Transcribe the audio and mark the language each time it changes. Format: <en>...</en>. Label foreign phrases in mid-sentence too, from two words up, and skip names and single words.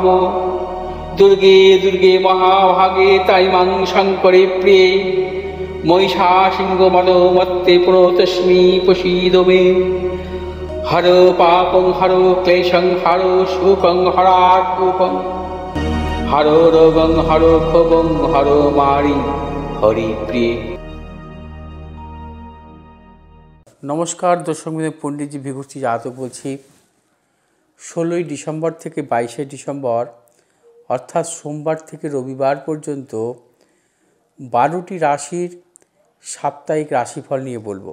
<sa>दुर्गे दुर्गे महाभागे ताइमां शङ्करे प्रिये महिषासिंहमदोमत्ते प्रणतोऽस्मि प्रसीद मे। हरो पापं हरो क्लेशं हरो शोकं हरात्मकं हरो रोगं हरो क्षोभं हरो मारि हरिप्रिये।</sa> <bn>নমস্কার দর্শক বন্ধু, পণ্ডিতজি ভিঘুষ্টি যাদব বলছি। 16ই ডিসেম্বর থেকে 22শে ডিসেম্বর অর্থাৎ সোমবার থেকে রবিবার পর্যন্ত 12টি রাশির সাপ্তাহিক রাশিফল নিয়ে বলবো।</bn>